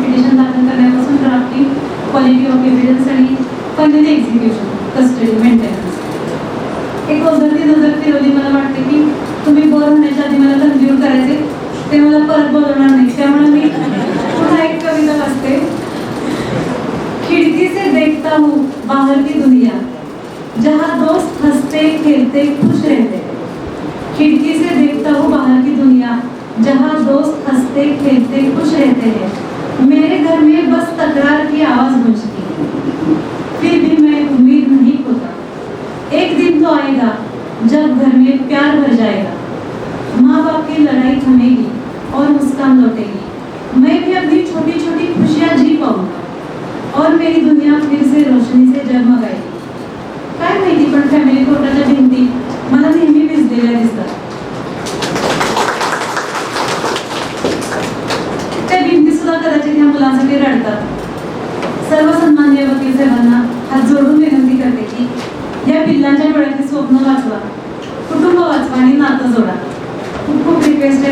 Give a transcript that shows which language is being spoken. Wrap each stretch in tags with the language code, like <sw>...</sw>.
<mr>Petition दाखल करण्यापासून drafting, quality of evidence आणि फायनली एक्झिक्युशन, कस्टडी, मेंटेनन्स. एक ओझरती नजर फिरवली. मला वाटते की तुम्ही बोर होण्याच्या आधी मला कन्क्ल्यूड करायचे, ते मला परत बोलवणार नाही. त्यामुळे मी पुन्हा एक कविता वाचते.</mr> <hi>खिड़की से देखता हूँ बाहर की दुनिया, जहाँ दोस्त हंसते खेलते खुश रहते. खिड़की से देखता हूँ बाहर की दुनिया, जहाँ दोस्त हंसते खेलते खुश रहते हैं. मेरे घर में बस तकरार की आवाज गूंजती है, फिर भी मैं उम्मीद नहीं खोता. एक दिन तो आएगा जब घर में प्यार भर जाएगा. माँ बाप की लड़ाई थमेगी और मुस्कान लौटेगी. मैं भी अपनी छोटी छोटी खुशियाँ जी पाऊंगा और मेरी दुनिया फिर से रोशनी से जगमगाएगी.</hi> <mr>काय माहिती, पण फॅमिली कोर्टाच्या भिंती मला नेहमी भिजलेल्या दिसतात. त्या भिंती सुद्धा कदाचित ह्या मुलांसाठी रडतात. सर्व सन्माननीय वकील साहेबांना हात जोडून विनंती करते की या पिल्लांच्या डोळ्यातली स्वप्न वाचवा, कुटुंब वाचवा आणि नातं जोडा. खूप खूप रिक्वेस्ट आहे.</mr>